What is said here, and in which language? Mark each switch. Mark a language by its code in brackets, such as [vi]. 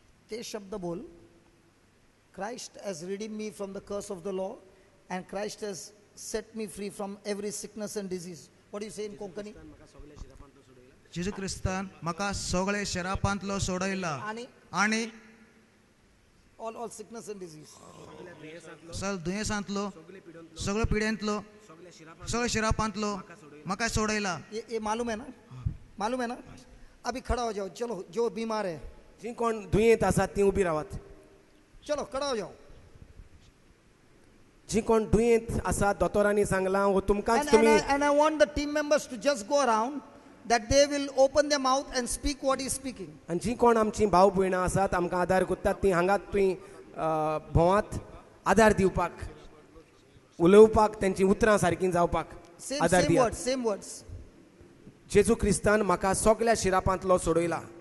[mr] ते शब्द बोल. [en] Christ has redeemed me from the curse of the law and Christ has set me free from every sickness and disease. What do you say in Konkani? [gom] जेजू क्रिस्तान म्हाका सगळे शरापांतलो सोडयला [mr] आणि [gom] आनी [en] all sickness and disease. [gom] सगळे दुयेंसांतलो सगळ्या पिड्यांतलो सगळ्या शरापांतलो म्हाका सोडयला. [hi] ये मालूम है ना? मालूम है ना? अभी खड़ा हो जाओ. चलो जो बीमार है [gom] जी कोण दुयेंत आसात ती उबी रावात. [hi] चलो खड़ा हो जाओ. [gom] जी कोण दुयेंत आसा दोतोरांनी सांगलां वो तुमकांच [en] And [mr] तुम्ही [en] I want the team members to just go around, that they will open their mouth and speak what he's speaking. [gom] आनी जी कोण आमची भाव भयणां आसात आमकां आदार करतात ती हांगात तुवें भोवांत आदार दिवपाक उलोवपाक त्यांची उतरां सारकीं जावपाक आदार दियात [en] Same words. [gom] जेजू क्रिस्तान म्हाका सगळ्या शिरापांतलो सोडयला